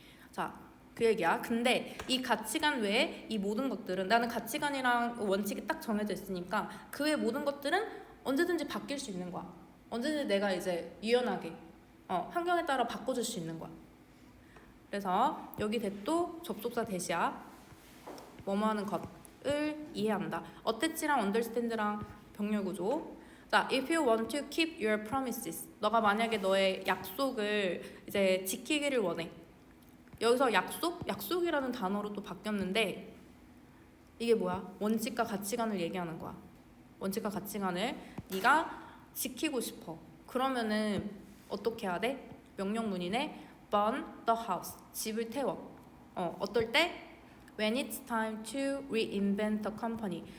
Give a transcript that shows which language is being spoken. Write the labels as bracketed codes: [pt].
[ko] 자, 그 얘기야. 근데 이 가치관 외에 이 모든 것들은 나는 가치관이랑 원칙이 딱 정해져 있으니까 그 외의 모든 것들은 언제든지 바뀔 수 있는 거야. 언제든지 내가 이제 유연하게 환경에 따라 바꿔줄 수 있는 거야. 그래서 여기 대도 접속사 대시야. 뭐뭐 하는 것을 이해한다. 어태치랑 understand랑 병렬 구조. [en] 자, if you want to keep your promises. [ko] 너가 만약에 너의 약속을 이제 지키기를 원해. 여기서 약속이라는 단어로 또 바뀌었는데 이게 뭐야? 원칙과 가치관을 얘기하는 거야. 원칙과 가치관을 네가 지키고 싶어. 그러면은 어떻게 해야 돼? 명령문이네. [en] burn the house. [ko] 집을 태워. 어떨 때? [en] when it's time to reinvent the company.